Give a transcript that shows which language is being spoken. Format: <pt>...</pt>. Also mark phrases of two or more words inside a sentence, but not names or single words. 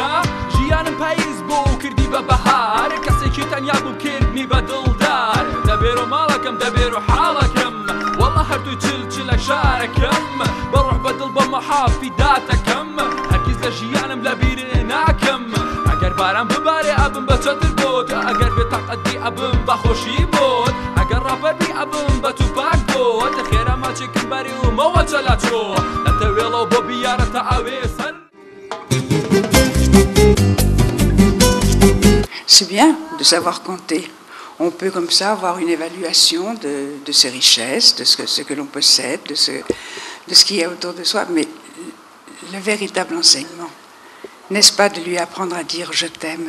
<ckb>ژیانم پاییز بۆ و کردی بە بەهار کەسێکی تەنیا بوو کردنی بە دڵدار دەبێرە ماڵەکەم دەبێرە حاڵەکەم وەڵا هەردوو چلچلە شارەکەم بەڕوح بە دڵ بە مەحافی داتەکەم هەرگیز لە ژیانم لە بیرێ ناکەم ئەگەر باران ببارێ ئەبم بە چەتر بۆت ئەگەر بێتاقەتی ئەبم بە خۆشی بۆت ئەگەر ڕابەردی ئەبم بە توپاک بۆت خێرا ماچێکم بەری و مەوە چەلاچۆ نەتەوێڵەوە بۆ بیارەتە ئاوێ سەر.</ckb> <fr>C'est bien de savoir compter. On peut comme ça avoir une évaluation de ses richesses, de ce que l'on possède, de ce qu'il y a autour de soi. Mais le véritable enseignement, n'est-ce pas de lui apprendre à dire « je t'aime ».</fr>